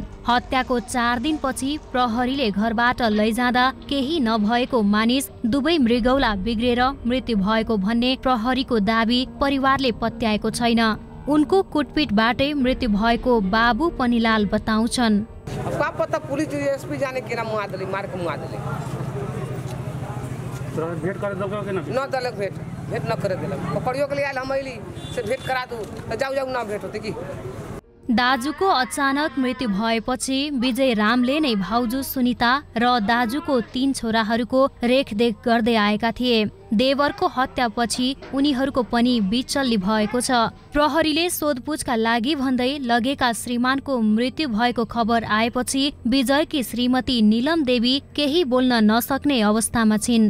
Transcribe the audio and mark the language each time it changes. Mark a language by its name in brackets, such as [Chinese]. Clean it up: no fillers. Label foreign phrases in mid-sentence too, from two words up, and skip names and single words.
[Nepali] हत्याको 4 दिनपछि प्रहरीले घरबाट लैजाँदा केही नभएको मानिस दुवै मृगौला बिग्रेर मृत्यु भएको भन्ने प्रहरीको दाबी परिवारले पत्याएको छैन। उनको कुटपिटबाटै मृत्यु भएको बाबु पनिलाल बताउँछन्। [Maithili] भेट कर दो कि ना दलक भेट न करे दिलक पकड़ियो के लिए आयल हम अइली से भेट करा दू त जाऊ ना भेट होते की। [Nepali] दाजुको अचानक मृत्यु भएपछि विजय रामले नै भाउजू सुनिता र दाजुको 3 छोराहरूको रेखदेख गर्दै आएका थिए। देवरको हत्यापछि उनीहरूको पनि बिचल्ली भएको छ। प्रहरीले सोधपुछका लागि भन्दै लगेका श्रीमानको मृत्यु भएको खबर आएपछि विजयकी श्रीमती नीलम देवी केही बोल्न नसक्ने अवस्थामा छिन्।